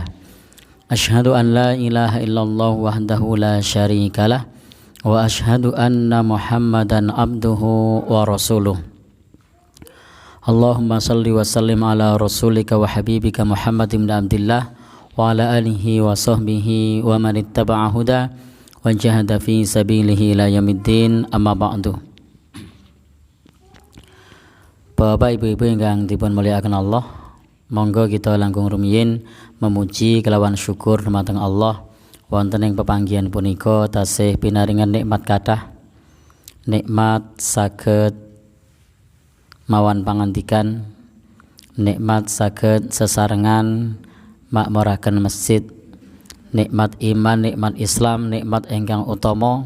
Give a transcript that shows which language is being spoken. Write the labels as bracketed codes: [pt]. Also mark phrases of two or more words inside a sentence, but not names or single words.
[ar] أشهد أن لا إله إلا الله وحده لا شريك له وأشهد أن محمدا عبده ورسوله. اللهم صل وسلم على رسولك وحبيبك محمد بن عبد الله وعلى آله وصحبه ومن اتبع هدى وجاهد في سبيله إلى يوم الدين أما بعد. [jv] Bapak ibu-ibu ingkang dipun mulyakaken Allah, monggo kita langkung rumiyin memuji kelawan syukur dumateng Allah wonten ing pepanggihan punika tasih pinaringan nikmat kathah, nikmat saged mawan pangandikan, nikmat saged sesarengan makmuraken masjid, nikmat iman, nikmat Islam, nikmat ingkang utama.